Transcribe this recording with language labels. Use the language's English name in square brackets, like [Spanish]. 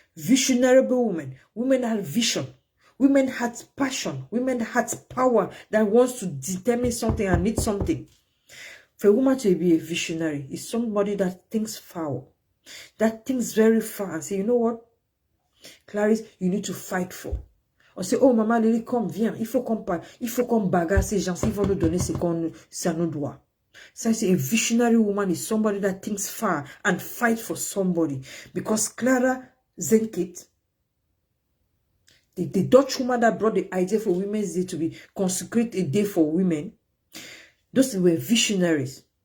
[English] Visionary women. Women that have vision. Women had passion. Women had power that wants to determine something and need something. For a woman to be a visionary is somebody that thinks far. That thinks very far and say, you know what? Clarice, you need to fight for. [French] On sait, oh maman Lily, come, viens, il faut qu'on bagarre ces gens, ils vont nous donner ce qu'on ça nous doit. [English] So I say a visionary woman is somebody that thinks far and fight for somebody. Because Clara Zenkit, the Dutch woman that brought the idea for Women's Day to be consecrate a day for women, those were visionaries.